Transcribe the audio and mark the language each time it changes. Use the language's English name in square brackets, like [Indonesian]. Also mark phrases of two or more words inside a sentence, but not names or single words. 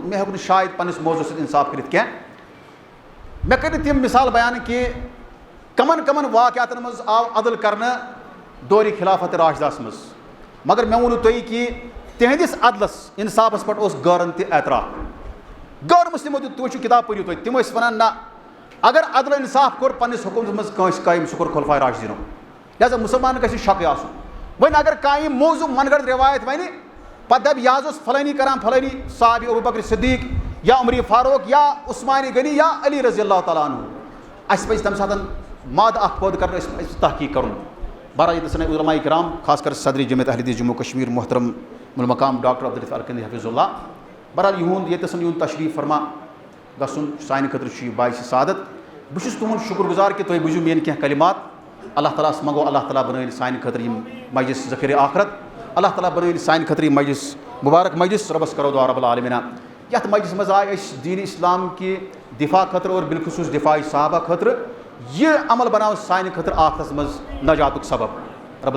[Kashmiri] مےٚ ہیوٚک نہٕ شاید پننِس موضوٗع سۭتۍ انصاف کٔرِتھ کینٛہہ مےٚ کٔرۍ نہٕ تِم مثال بیان کہِ کمن کمن واقعاتن منٛز آو عدل کرنہٕ دورِ خلافت راشداہس منٛز مگر مےٚ ووٚنوٕ تۄہہِ کہِ تِہنٛدِس عدلس انصافس پٮ۪ٹھ اوس غٲرن تہِ اعتراف غٲر مُسلمو تہِ تُہۍ وٕچھِو کِتاب پٔرِو تُہۍ تِم ٲسۍ ونان نہ اگر عدل انصاف کوٚر پننِس حُکمس منٛز کٲنٛسہِ قٲیِم سُہ کوٚر خُلفاے راشدیٖنو لہٰذا مُسلمانن گژھِ شکٕے آسُن وۄنۍ اگر کانٛہہ یِم موضوٗع من گڑھ رِوایت وَنہِ پتہٕ دپہِ یہِ حظ اوس فلٲنی کران فلٲنی صحابی ابوٗ بکر صدیٖق یا عمر فاروق یا عثمان غنی یا علی [Arabic] رضی اللہ تعالیٰ عنہ [Kashmiri] اَسہِ پَزِ تَمہِ ساتہٕ مادٕ اَکھ پٲدٕ کَرُن أسۍ پَزِ تحقیٖق کَرُن بہرحال ییٚتہِ سٲنۍ علماء کرام خاص کر صدر جمعیت اہل حدیث جموں کشمیر محترم المقام ڈاکٹر عبداللطیف الکندی [Arabic] حفظ اللہ [Kashmiri] بہرحال یِہُنٛد ییٚتہِ یُن تشریٖف فرما گژھُن سانہِ خٲطرٕ چھُ یہِ باعث سعادت بہٕ چھُس تُہُنٛد شُکر گُزار کہِ تُہۍ بوٗزِو میٲنۍ کینٛہہ کلمات اللہ تعالیٰ ہس منگو اللہ تعالیٰ بنٲیِن سانہِ خٲطرٕ یِم مجلس ذخیرِ آخرت اللہ تعالیٰ بنٲیِن سانہِ خٲطرٕ یہِ مجلس مُبارک مجلس رۄبس کرو دعا [Arabic] رب العالمیٖنہ [Kashmiri] یتھ مجلس منٛز آے أسۍ دیٖنِ اسلام کہِ دفاع خٲطرٕ اور بالخصوٗص دفاعی صحابہ خٲطرٕ یہِ عمل بناو سانہِ خٲطرٕ آخرتس منٛز نجاتُک سبب رب